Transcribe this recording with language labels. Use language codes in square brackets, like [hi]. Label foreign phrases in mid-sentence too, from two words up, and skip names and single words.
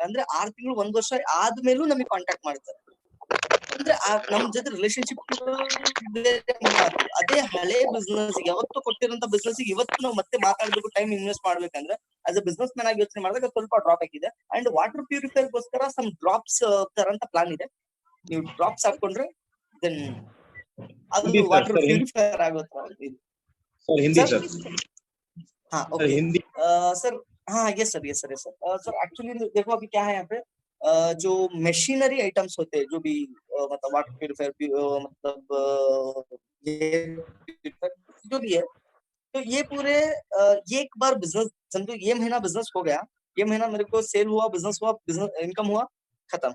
[kn] ಅಂದ್ರೆ 6 ತಿಂಗಳು 1 ವರ್ಷ ಆದ್ಮೇಲೂ ನಮಗೆ ಕಾಂಟ್ಯಾಕ್ಟ್ ಮಾಡ್ತಾರೆ. ಅಂದ್ರೆ ನಮ್ ಜೊತೆ ರಿಲೇಶನ್ಶಿಪ್ ಅದೇ ಹಳೆ ಬಿಸ್ನೆಸ್ ಯಾವತ್ತು ಕೊಟ್ಟಿರೋಂತ ಬಿಸ್ನೆಸ್ ಇವತ್ತು ನಾವು ಮತ್ತೆ ಮಾತಾಡ್ಬೇಕು, [en] time invest [kn] ಮಾಡ್ಬೇಕಂದ್ರೆ [en] as a business man [kn] ಆಗಿ ಯೋಚನೆ ಮಾಡಿದಾಗ ಸ್ವಲ್ಪ ಡ್ರಾಪ್ ಆಗಿದೆ. [en] and water purifier [kn] ಗೋಸ್ಕರ [en] some drops [kn] ತರಂತ ಪ್ಲಾನ್ ಇದೆ. ನೀವು ಡ್ರಾಪ್ಸ್ ಹಾಕೊಂಡ್ರೆ ದೆನ್ ಅದು [en] water purifier [kn] ಆಗುತ್ತೆ [hi] सर हिंदी सर। हाँ ओके हिंदी [en] Sir. हाँ Yes sir, yes sir, yes sir. [hi] सर एक्चुअली देखो अभी क्या है यहाँ पे, जो [en] machinery items [hi] होते हैं जो भी मतलब [en] water purifier [hi] मतलब जो भी है, तो ये पूरे ये एक बार बिजनेस समझो, ये महीना बिजनेस हो गया, ये महीना मेरे को सेल हुआ, बिजनेस हुआ, [en] business income [hi] हुआ, खत्म।